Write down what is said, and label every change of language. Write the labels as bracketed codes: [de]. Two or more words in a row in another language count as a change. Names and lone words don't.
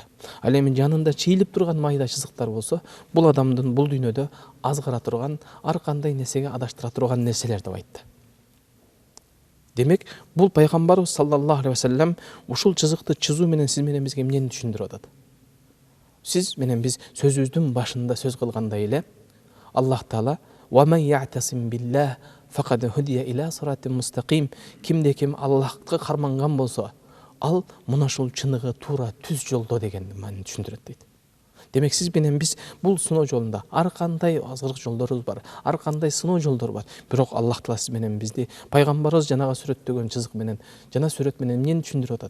[ky] Ал эми жанында чийилип турган майда чызыктар болсо, бул адамдын бул дүйнөдө азгыра турган, ар кандай нерсеге адаштыра турган нерселер деп айтты. Демек, бул пайгамбарыбыз [ar] صلى الله عليه وسلم [ky] ушул чызыкты чызуу менен сиз менен бизге эмнени түшүндүрүп атат? Сиз менен биз сөзүбүздүн башында сөз кылгандай эле Аллах Таала [ar] ومن يعتصم بالله فقد هدي إلى صراط مستقيم, [ky] кимде ким Аллахка карманган болсо, ал мына ушул чыныгы туура түз жолдо деген маани түшүндүрөт дейт. Демек сиз менен биз бул сыноо жолунда ар кандай азгырык жолдорубуз бар, ар кандай сыноо жолдор бар. Бирок Аллах Таала сиз менен бизди пайгамбарыбыз жанага сүрөттөгөн чызык менен, жана сүрөт менен эмнени түшүндүрүп атат?